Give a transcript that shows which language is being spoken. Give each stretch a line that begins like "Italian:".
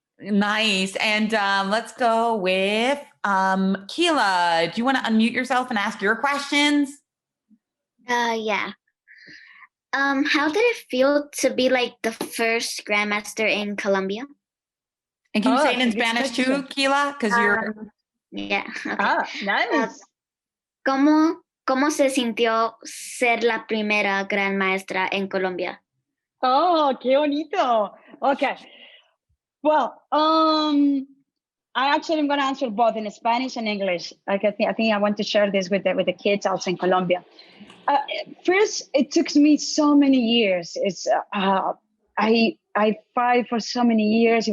English: Nice. And let's go with Keela. Do you want to unmute yourself and ask your questions? Yeah. How did it feel to be like the first grandmaster in Colombia? And can you say it in Spanish too, Keela? Because you're... Yeah. Okay. Nice.
Spanish: ¿Cómo se sintió ser la primera gran maestra en Colombia? Oh, qué bonito. Okay.
English: Well, I actually am going to answer both in Spanish and English. Like I think I want to share this with the kids also in Colombia. First, it took me so many years. It's I fight for so many years.